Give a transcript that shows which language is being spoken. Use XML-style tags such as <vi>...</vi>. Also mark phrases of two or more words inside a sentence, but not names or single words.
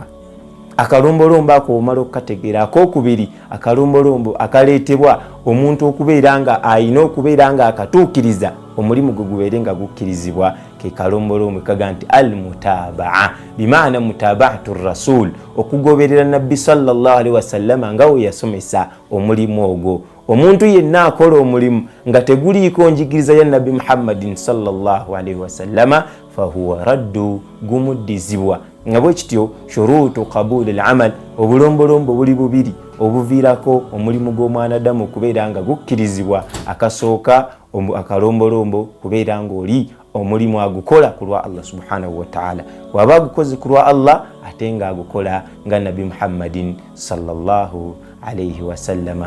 <lg>Akalombolombo ako omala okukategeera. Akokubiri, akalombolombo akaleetebwa omuntu okubeera nga ayina okubeera nga akatuukiriza omulimu gwe gubeere nga gukkirizibwa, ke kalombolombo kaga nti al-mutabaa, bimaana</lg> <ar>متابعة رسول,</ar> <lg>okugoberera Nabbi</lg> <ar>صلى الله عليه وسلم</ar> <lg>nga we yasomesa omulimu ogwo. Omuntu yenna akola omulimu nga teguliiko njigiriza ya Nabbi Muhammadin</lg> <ar>صلى الله عليه وسلم فهو رد,</ar> <lg>gumuddizibwa. Nga bwe kityo</lg> <ar>شروط قبول العمل,</ar> <lg>obulombolombo buli bubiri obuviirako omulimu gw'omwanadamu okubeera nga gukkirizibwa. Akasooka akalombolombo kubeera ng'oli omulimu agukola ku lwa Allah</lg> <ar>سبحانه وتعالى,</ar> <lg>waba agukoze ku lwa Allah ate nga agukola nga Nabbi Muhammadin</lg> <ar>صلى الله عليه وسلم.</ar>